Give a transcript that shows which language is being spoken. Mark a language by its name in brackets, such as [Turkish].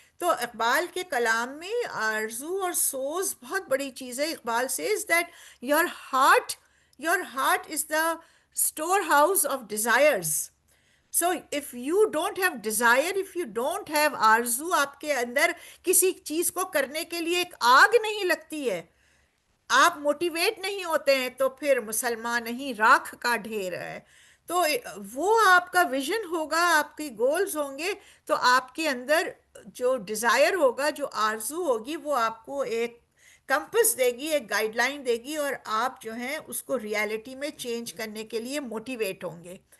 [Urdu] تو اقبال کے کلام میں آرزو اور سوز بہت بڑی چیز ہے. [English] Iqbal says that your heart is the storehouse of desires. So if you don't have [Urdu] desire, if you don't have آرزو, آپ کے اندر کسی چیز کو کرنے کے لیے ایک آگ نہیں لگتی ہے, آپ موٹیویٹ نہیں ہوتے ہیں, تو پھر مسلمان نہیں, راکھ کا ڈھیر ہے. تو وہ آپ کا ویژن ہوگا, آپ کی گولز ہوں گے, تو آپ کے اندر جو ڈیزائر ہوگا, جو آرزو ہوگی, وہ آپ کو ایک کمپس دے گی, ایک گائیڈ لائن دے گی, اور آپ جو ہیں اس کو ریالٹی میں چینج کرنے کے لیے موٹیویٹ ہوں گے.